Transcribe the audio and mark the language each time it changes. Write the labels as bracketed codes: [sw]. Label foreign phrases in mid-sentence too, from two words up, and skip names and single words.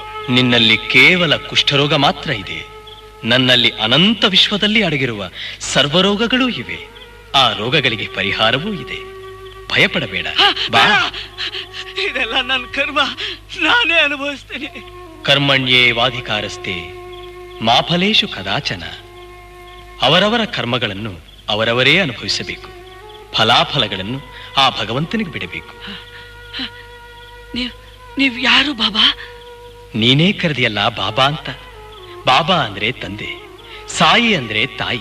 [kn] ನಿನ್ನಲ್ಲಿ ಕೇವಲ ಕುಷ್ಠರೋಗ ಮಾತ್ರ ಇದೆ. ನನ್ನಲ್ಲಿ ಅನಂತ ವಿಶ್ವದಲ್ಲಿ ಅಡಗಿರುವ ಸರ್ವರೋಗಗಳೂ ಇವೆ. ಆ ರೋಗಗಳಿಗೆ ಪರಿಹಾರವೂ ಇದೆ. ಭಯಪಡಬೇಡ. ಬಾ. ಇದೆಲ್ಲ ನನ್ನ ಕರ್ಮ, ನಾನೇ ಅನುಭವಿಸ್ತೀನಿ. [sa] ಕರ್ಮಣ್ಯೇ ವಾಧಿಕಾರಸ್ತೆ ಮಾ ಫಲೇಷು ಕದಾಚನ. [kn] ಅವರವರ ಕರ್ಮಗಳನ್ನು ಅವರವರೇ ಅನುಭವಿಸಬೇಕು. ಫಲಾಫಲಗಳನ್ನು ಆ ಭಗವಂತನಿಗೆ ಬಿಡಬೇಕು. ನೀವ್ ಯಾರು ಬಾಬಾ? ನೀನೇ ಕರೆದಿಯಲ್ಲ ಬಾಬಾ ಅಂತ. ಬಾಬಾ ಅಂದ್ರೆ ತಂದೆ, ಸಾಯಿ ಅಂದ್ರೆ ತಾಯಿ.